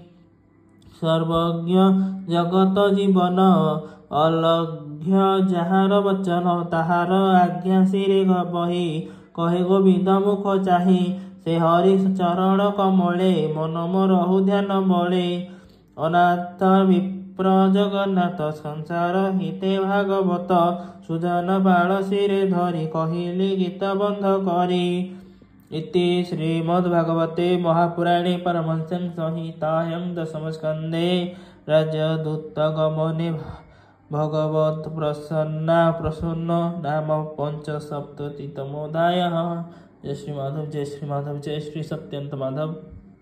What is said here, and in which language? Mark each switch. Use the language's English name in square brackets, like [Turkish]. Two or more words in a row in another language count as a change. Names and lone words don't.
[Odia] ସର୍ବଜ୍ଞ ଜଗତ ଜୀବନ ଅଲଘ୍ୟ ଯାହାର ବଚନ ତାହାର ଆଜ୍ଞା ଶିରେ ବହି କହେ ଗୋବିନ୍ଦ ମୁଖ ଚାହିଁ ସେ ହରି ଚରଣ କମଳେ ମନ ମୋ ରହୁ ଧ୍ୟାନ ବଳେ ଅନାଥ ବିପ୍ର ଜଗନ୍ନାଥ ସଂସାର ହିତେ ଭାଗବତ ସୁଜନ ବାଳ ଶିରେ ଧରି କହିଲି ଗୀତ ବନ୍ଧ କରି [Sanskrit] इति श्रीमद्भागवते महापुराणे परमहंस संहितायां दशमस्कन्धे राजदूतगमने भगवत् प्रसन्न नाम 75तमोऽध्यायः। जय श्री माधव, जय श्री माधव, जय श्री सत्यंत माधव।